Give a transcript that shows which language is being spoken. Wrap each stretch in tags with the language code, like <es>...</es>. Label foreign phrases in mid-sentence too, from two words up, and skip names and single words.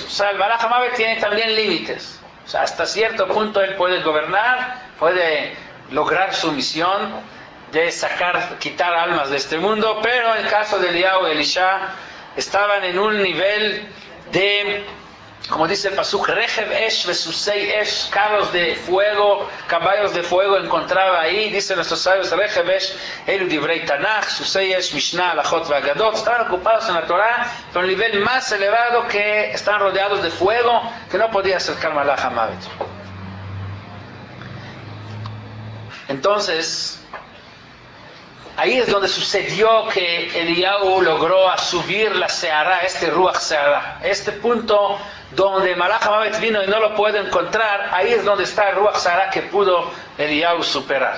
<es>O sea, el</es> <he>מלאך המות</he> <es>tiene también límites. O sea, hasta cierto punto él puede gobernar, puede lograr su misión de quitar almas de este mundo, pero en el caso de Eliyahu y Elisha estaban en un nivel de, como dice el pasuk,</es> <he>רכב אש וסוסי אש,</he> <es>carros de fuego, caballos de fuego encontraba ahí, dicen nuestros sabios,</es> <he>רכב אש, אלו דברי תנ"ך, סוסי אש, משנה, הלכות ואגדות,</he> <es>estaban ocupados en la Torah, pero un nivel más elevado que están rodeados de fuego, que no podía acercar</es> <he>מלאך המות.</he> <es>Entonces, ahí es donde sucedió que Eliyahu logró subir la Seara,</es> <he>רוח סערה,</he> <es>este punto donde</es> <he>מלאך המות</he> <es>vino y no lo puede encontrar, ahí es donde está el</es> <he>רוח סערה</he> <es>que pudo Eliyahu superar.</es>